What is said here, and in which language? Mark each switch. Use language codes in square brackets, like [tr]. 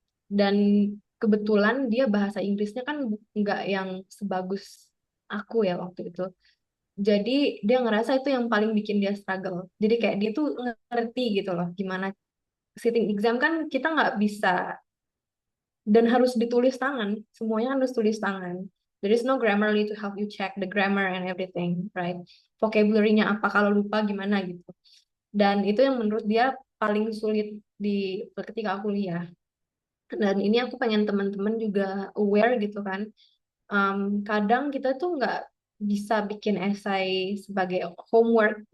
[id] Dan kebetulan dia bahasa Inggrisnya kan nggak yang sebagus aku ya waktu itu. Jadi dia ngerasa itu yang paling bikin dia struggle. Jadi kayak dia tuh ngerti gitu loh gimana [en] sitting exam [id] kan kita nggak bisa dan harus ditulis tangan. Semuanya harus tulis tangan. [en] There is no Grammarly to help you check the grammar and everything, right? [id] Vocabulary-nya apa kalau lupa gimana gitu. Dan itu yang menurut dia paling sulit di ketika aku kuliah. Dan ini aku pengen teman-teman juga aware gitu kan. Kadang kita tuh nggak bisa bikin esai sebagai homework.